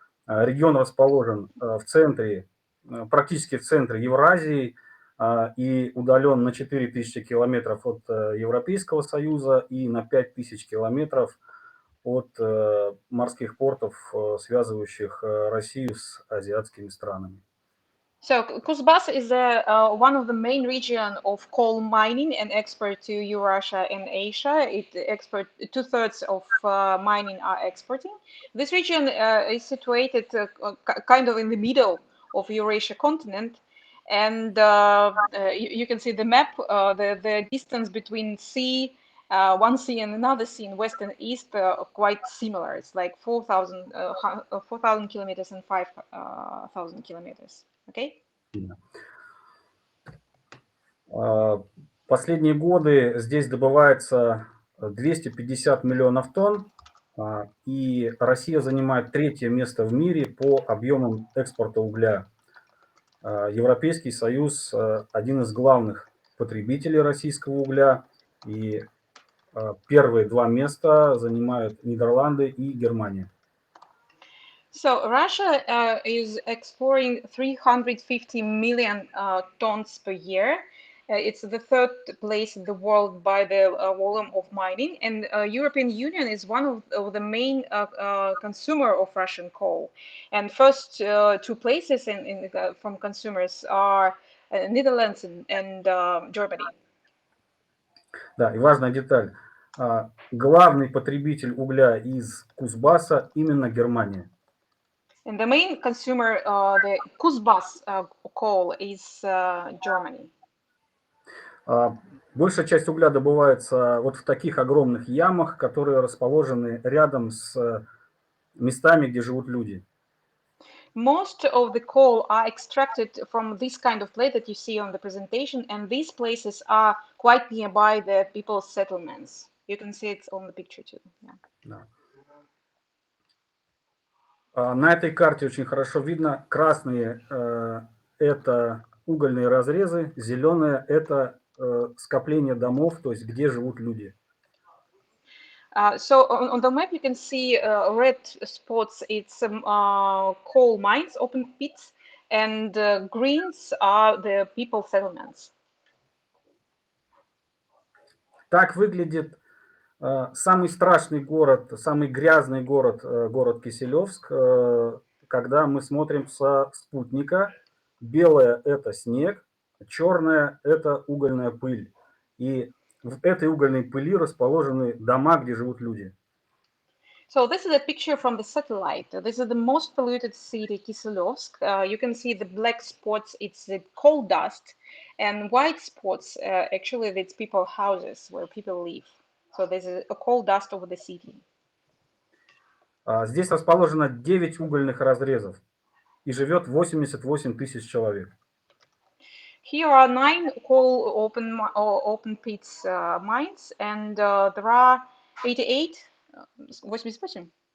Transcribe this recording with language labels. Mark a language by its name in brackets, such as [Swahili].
[Russian] Регион расположен в центре, практически в центре Евразии, и удален на 4000 километров от Европейского Союза и на 5000 километров от морских портов, связывающих Россию с азиатскими странами. [English] So Kuzbas is one of the main region of coal mining and export to Eurasia and Asia. It export 2/3 of mining are exporting. This region is situated kind of in the middle of Eurasia continent, and you can see the map. The distance between sea one sea and another sea in west and east are quite similar. It's like 4,000 kilometers and 5,000 kilometers. Okay. [Russian] Последние годы здесь добывается 250 миллионов тонн, и Россия занимает третье место в мире по объемам экспорта угля. Европейский Союз один из главных потребителей российского угля, и первые два места занимают Нидерланды и Германия. [English] So Russia is exporting 350 million tons per year. It's the third place in the world by the volume of mining, and European Union is one of the main consumer of Russian coal. And first two places from consumers are Netherlands and Germany. [Russian] Да, и важная деталь. Главный потребитель угля из Кузбасса именно Германия. [English] And the main consumer, the Kuzbas coal, is Germany. [Russian] Большая часть угля добывается вот в таких огромных ямах, которые расположены рядом с местами, где живут люди. [English] Most of the coal are extracted from this kind of place that you see on the presentation, and these places are quite nearby the people's settlements. You can see it on the picture too. Yeah. [Russian] Да. На этой карте очень хорошо видно, красные это угольные разрезы, зеленые это скопление домов, то есть где живут люди. [English] So on the map you can see red spots, it's coal mines, open pits, and greens are the people settlements. [Russian] Так выглядит самый страшный город, самый грязный город, город Киселевск, когда мы смотрим со спутника. Белое – это снег, черное – это угольная пыль. И в этой угольной пыли расположены дома, где живут люди. [English] So this is a picture from the satellite. This is the most polluted city, Kisilovsk. You can see the black spots, it's the coal dust, and white spots, actually, it's people houses where people live. So there's a coal dust over the city. [Russian] Здесь расположено 9 угольных разрезов, и живет 88 тысяч человек. [English] Here are 9 coal open pits mines, and there are 88, 88?